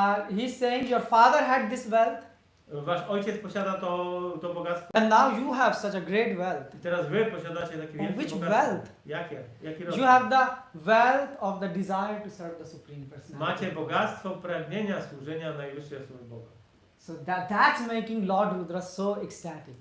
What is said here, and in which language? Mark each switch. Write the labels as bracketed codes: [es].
[en] He's saying your father had this wealth. [pl] Wasz ojciec posiada to bogactwo. [en] And now you have such a great wealth. [pl] I teraz wy posiadacie takie wielkie [en] Which [pl] bogactwo. [en] wealth? [pl] Jaki rodzaj? [en] You have the wealth of the desire to serve the Supreme Personality. [pl] Macie bogactwo pragnienia służenia najwyższej osoby Boga. [en] So that's making Lord Rudra so ecstatic.